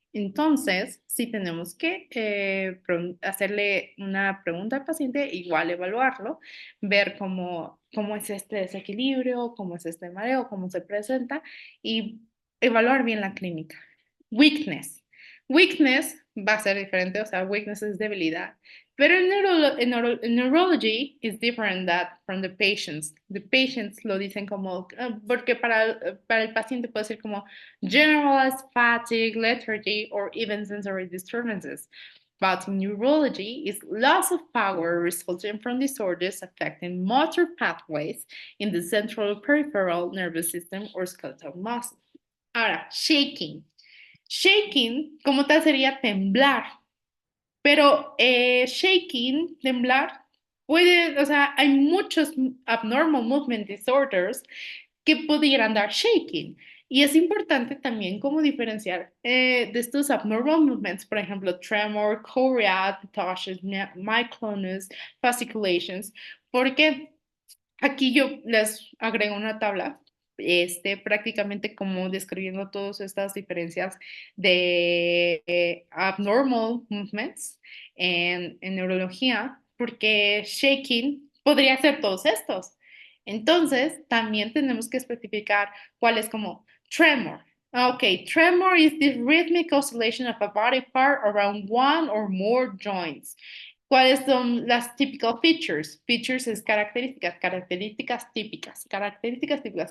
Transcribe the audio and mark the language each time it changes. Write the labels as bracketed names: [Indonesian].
[Spanish] Entonces, sí tenemos que hacerle una pregunta al paciente, igual evaluarlo, ver cómo es este desequilibrio, cómo es este mareo, cómo se presenta y evaluar bien la clínica. Weakness. Weakness va a ser diferente, o sea, weakness es debilidad. Pero en [English] neurology is different that from the patients. The patients [Spanish] lo dicen como, porque para el paciente puede ser como [English] generalized fatigue, lethargy, or even sensory disturbances. But in neurology is loss of power resulting from disorders affecting motor pathways in the central peripheral nervous system or skeletal muscle. [Spanish] Ahora, shaking. Shaking, como tal, sería temblar. Pero shaking, temblar, puede, o sea, hay muchos abnormal movement disorders que pudieran dar shaking. Y es importante también como diferenciar de estos abnormal movements, por ejemplo, tremor, chorea, ptosis, myoclonus, fasciculations, porque aquí yo les agrego una tabla, prácticamente como describiendo todas estas diferencias de abnormal movements en neurología, porque shaking podría ser todos estos. Entonces, también tenemos que especificar cuál es como tremor. [English] Okay, tremor is the rhythmic oscillation of a body part around one or more joints. [Spanish] ¿Cuáles son las typical features? Features es características, características típicas, características típicas.